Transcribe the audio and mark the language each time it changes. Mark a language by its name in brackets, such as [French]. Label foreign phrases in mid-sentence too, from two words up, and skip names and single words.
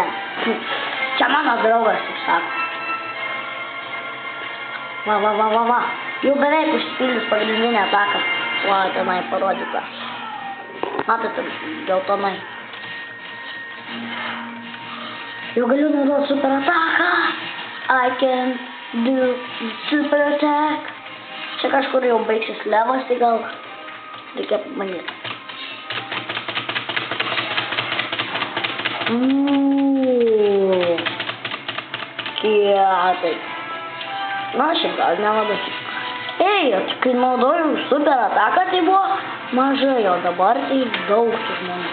[Lithuanian] Čia mano draugas, taip sako. Va. Jau beveik užsipildys pagrindinė ataka. Va, tenai parodyta. Matote, geltonai. jau galiu naudoti super ataką. [English] I can do super attack. [Lithuanian] Čia kažkur jau baigsis levas, tai gal reikia pamanyti. Kietai. Na, šiaip gal nelabai. Ei, kai naudojau super ataką, tai buvo mažai, o dabar tai daug tų žmonių.